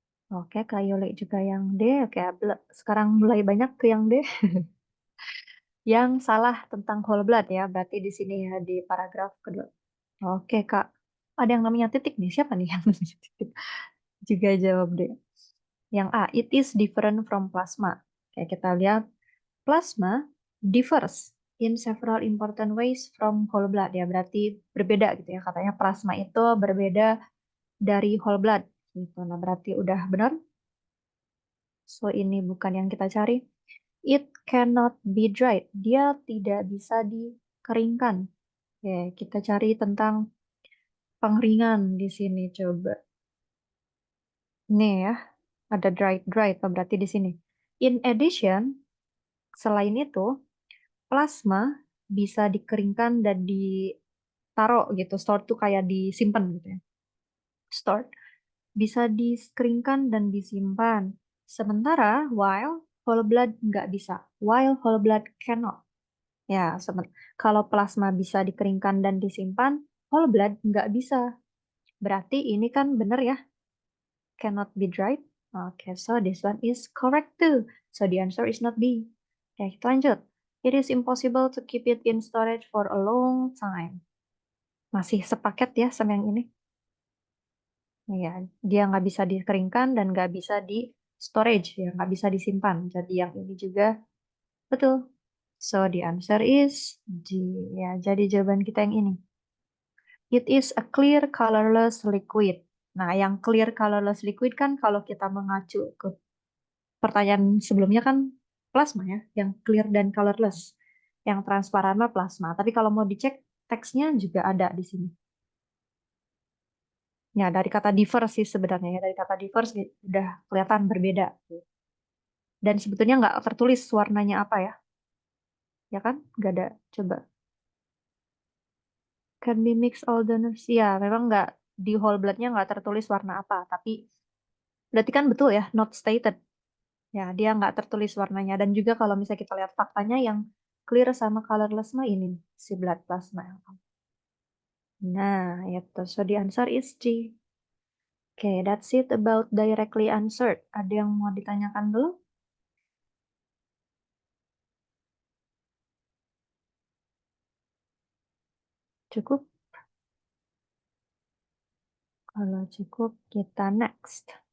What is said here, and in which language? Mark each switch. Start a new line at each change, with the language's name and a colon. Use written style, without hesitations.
Indonesian: Oke, Kak Yuli juga yang D. Oke, sekarang mulai banyak ke yang D. Yang salah tentang whole blood ya. Berarti di sini ya di paragraf kedua. Oke, Kak. Ada yang namanya titik nih. Siapa nih yang namanya titik? Juga jawab D.
English: Yang A, it is different from plasma.
Indonesian: Oke, kita lihat.
English: Plasma differs in several important ways from whole blood ya.
Indonesian: Berarti berbeda gitu ya. Katanya plasma itu berbeda dari whole blood. Gitu. Nah, berarti udah benar. So, ini bukan yang kita cari.
English: It cannot be dried.
Indonesian: Dia tidak bisa dikeringkan. Oke, kita cari tentang pengeringan di sini coba. Nih ya, ada dried, dried. Berarti di sini.
English: In addition,
Indonesian: selain itu, plasma bisa dikeringkan dan ditaruh gitu. Store tuh kayak disimpan gitu ya. Store bisa dikeringkan dan disimpan.
English: Sementara while whole blood nggak bisa. While whole blood cannot.
Indonesian: Ya, kalau plasma bisa dikeringkan dan disimpan, whole blood nggak bisa. Berarti ini kan benar ya,
English: cannot be dried. Oke, so this one is correct too. So the answer is not B.
Indonesian: Oke, kita lanjut.
English: It is impossible to keep it in storage for a long time.
Indonesian: Masih sepaket ya sama yang ini. Ya, dia nggak bisa dikeringkan dan nggak bisa di storage, ya nggak bisa disimpan. Jadi yang ini juga betul.
English: So the answer is G.
Indonesian: Ya, jadi jawaban kita yang ini.
English: It is a clear colorless liquid.
Indonesian: Nah, yang
English: clear colorless liquid
Indonesian: kan kalau kita mengacu ke pertanyaan sebelumnya kan plasma ya, yang clear dan colorless. Yang transparan mah plasma. Tapi kalau mau dicek teksnya juga ada di sini. Ya, dari kata diverse sih sebenarnya ya. Dari kata diverse udah kelihatan berbeda. Dan sebetulnya nggak tertulis warnanya apa ya. Ya kan? Nggak ada. Coba.
English: Can be mixed all donors.
Indonesian: Ya, memang nggak di whole blood-nya nggak tertulis warna apa. Tapi berarti kan betul ya,
English: not stated.
Indonesian: Ya, dia nggak tertulis warnanya. Dan juga kalau misalnya kita lihat faktanya yang clear sama colorless mah ini. Si blood plasma. Nah, itu.
English: So the answer is G. Oke, that's it about directly answered.
Indonesian: Ada yang mau ditanyakan dulu? Cukup? Kalau cukup, kita next.